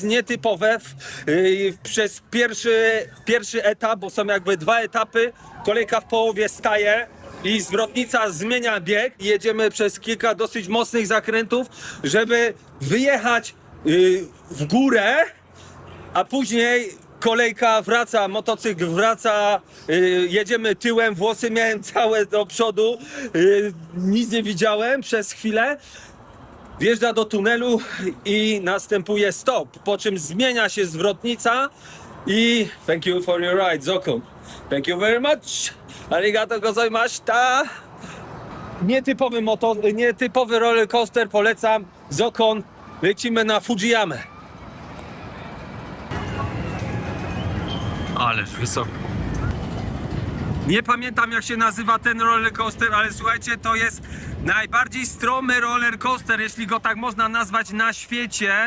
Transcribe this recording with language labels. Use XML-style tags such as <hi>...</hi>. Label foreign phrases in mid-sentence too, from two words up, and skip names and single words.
<pl>nietypowe przez pierwszy etap, bo są jakby 2 etapy, kolejka w połowie staje i zwrotnica zmienia bieg i jedziemy przez kilka dosyć mocnych zakrętów, żeby wyjechać w górę, a później kolejka wraca, motocykl wraca, jedziemy tyłem, włosy miałem całe do przodu, nic nie widziałem przez chwilę. Wjeżdża do tunelu i następuje stop, po czym zmienia się zwrotnica i</pl> <en>thank you for your ride,</en> <pl>Zokon.</pl> <en>Thank you very much.</en> <ja>ありがとうございました.</ja> <pl>Nietypowy</pl> <en>roller coaster,</en> <pl>polecam. Zokon, lecimy na Fujiyamę. Ależ wysoko. Nie pamiętam jak się nazywa ten</pl> <en>roller coaster,</en> <pl>ale słuchajcie, to jest najbardziej stromy</pl> <en>roller coaster,</en> <pl>jeśli go tak można nazwać na świecie.</pl>